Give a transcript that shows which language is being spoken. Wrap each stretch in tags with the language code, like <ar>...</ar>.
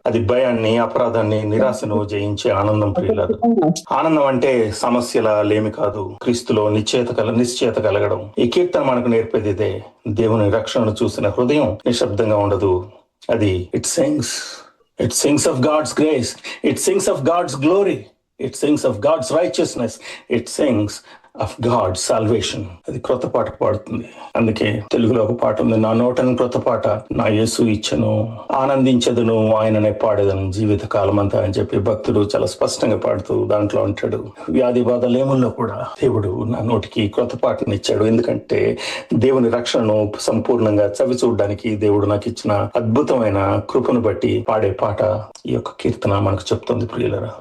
<te>అది భయాన్ని, అపరాధాన్ని, నిరాశను జయించే ఆనందం ప్రియులారు. ఆనందం అంటే సమస్యల లేమి కాదు, క్రీస్తులో నిశ్చయత కలగడం. ఈ కీర్తన మనకు నేర్పేది ఇదే. దేవుని రక్షణను చూసిన హృదయం నిశ్శబ్దంగా ఉండదు.</te> <en>అది it sings of God's grace, it sings of God's glory, it sings of God's righteousness, it sings of God's salvation.</en> <te>అది క్రొత్త పాట పాడుతుంది. అందుకే తెలుగులో ఒక పాట ఉంది, నా నోటను క్రొత్త పాట నా యేసు ఇచ్చను, ఆనందించదును ఆయననే పాడేదను జీవిత కాలం అంతా అని చెప్పి భక్తుడు చాలా స్పష్టంగా పాడుతూ దాంట్లో అంటాడు. వ్యాధి బాధ లేముల్లో కూడా దేవుడు నా నోటికి క్రొత్త పాటను ఇచ్చాడు. ఎందుకంటే దేవుని రక్షణను సంపూర్ణంగా చవి చూడడానికి దేవుడు నాకు ఇచ్చిన అద్భుతమైన కృపను బట్టి పాడే పాట ఈ యొక్క కీర్తన మనకు చెప్తుంది ప్రియులరా.</te>